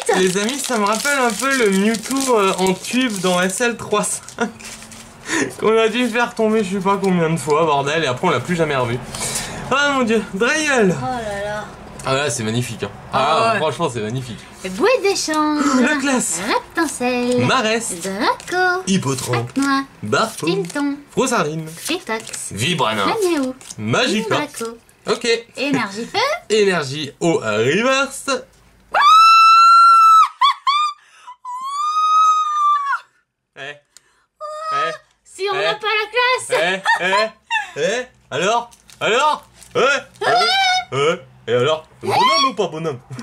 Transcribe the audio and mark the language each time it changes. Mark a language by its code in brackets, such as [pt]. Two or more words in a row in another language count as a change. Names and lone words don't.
[fr] Les amis, ça me rappelle un peu le Mewtwo en tube dans SL3.5 qu'on a dû faire tomber je sais pas combien de fois, bordel, et après on l'a plus jamais revu. Ah mon dieu, Draeul. Oh là là. Ah là c'est magnifique hein. Ah ouais. Franchement c'est magnifique. Bouée d'échange. La classe. Reptincelle. Marès. Draco. Hippotrampe. Noix. Barfo. Tilton. Frosardine. Fritox. Vibrana. Flamiaou. Magica. Draco. Ok. Énergie feu. Énergie au reverse. Si on n'a pas la classe. Alors et alors bonhomme ou pas bonhomme?